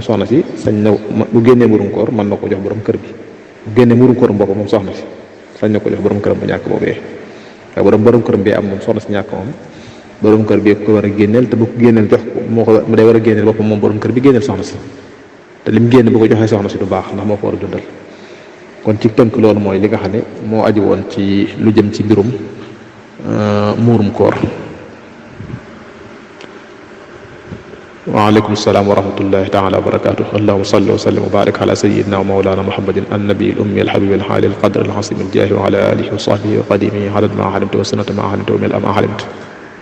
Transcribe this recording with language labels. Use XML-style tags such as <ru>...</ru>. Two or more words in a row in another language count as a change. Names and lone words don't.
<wo>soxna si sañ na bu génnee mbirum koor mën na ko jox borom kër bi bu génnee mbirum koor boppam moom soxna si sañ na ko jox borom këram bu ñàkk boobee waaye borom kër bi am moom soxna si ñàkk moom borom kër bi ko war a génneel te bu ko génneel jox mu day war a génneel boppam moom borom kër bi génneel soxna si te lim génn bu ko joxee soxna si du baax ndax moo ko war a dundal kon ci tënk loolu mooy li nga xam ne moo aju woon ci lu jëm ci mbirum muurum koor.</wo> <ar>وعليكم السلام ورحمة الله تعالى وبركاته اللهم صل وسلم وبارك على سيدنا ومولانا محمد النبي الأمي الحبيب العالي القدر العظيم الجاه وعلى آله وصحبه وخادمه عدد ما علمت وزنة ما علمت وملء ما علمت wa sanata ma alimta wa mil ma alimta</ar>